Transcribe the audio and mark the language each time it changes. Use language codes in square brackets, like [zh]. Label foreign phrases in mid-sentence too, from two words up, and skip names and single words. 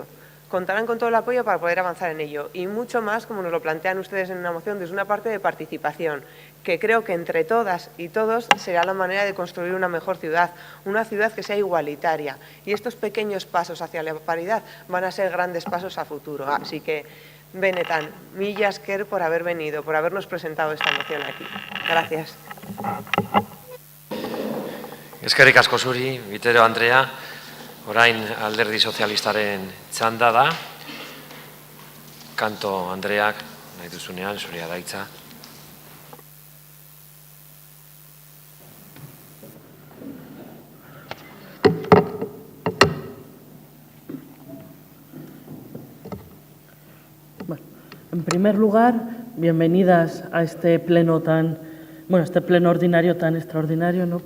[es] Contarán con todo el apoyo para poder avanzar en ello y mucho más, como nos lo plantean ustedes en una moción, desde una parte de participación, que creo que entre todas y todos será la manera de construir una mejor ciudad, una ciudad que sea igualitaria. Y estos pequeños pasos hacia la paridad van a ser grandes pasos a futuro. Así que [eu] Benetan, mila esker [es] por haber venido, por habernos presentado esta moción aquí. Gracias. [eu] Eskerrik asko zuri, Vitero Andrea, orain Alderdi Sozialistaren txanda da. Kanto Andreak, nahi duzunean, zuria da hitza. [es] En primer lugar, bienvenidas a este pleno este pleno ordinario tan extraordinario, ¿no?